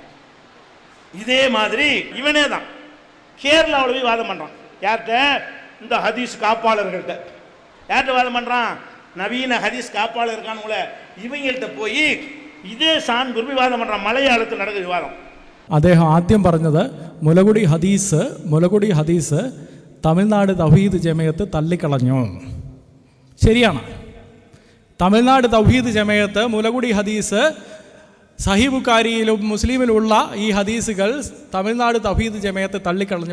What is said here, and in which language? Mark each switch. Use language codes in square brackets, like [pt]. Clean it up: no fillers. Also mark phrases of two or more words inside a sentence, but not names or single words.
[ta] இதே மாதிரி இவனே தான் கேரளாவில் போய் வாதம் பண்ணுறான். யார்கிட்ட? இந்த ஹதீஸ் காப்பாளர்கள்ட்ட. யார்கிட்ட வாதம் பண்ணுறான்? நவீன ஹதீஸ் காப்பாளர் இருக்கானுங்கள, இவங்கள்ட்ட போய் இதே சான் குருவி வாதம் பண்ணுறான். மலையாளத்தில் நடக்குது விவாதம். [ml] അദ്ദേഹം ആദ്യം പറഞ്ഞത് മുലകുടി ഹദീസ് തമിഴ്നാട് തൗഹീദ് ജമയത്ത് തള്ളിക്കളഞ്ഞു. ശരിയാണ്. തമിഴ്നാട് തൗഹീദ് ജമയത്ത് മുലകുടി ഹദീസ് സഹീഹ് ബുഖാരിയിലും മുസ്ലിമിലുള്ള ഈ ഹദീസുകൾ തമിഴ്നാട് തൗഹീദ് ജമയത്ത് തള്ളിക്കളഞ്ഞു.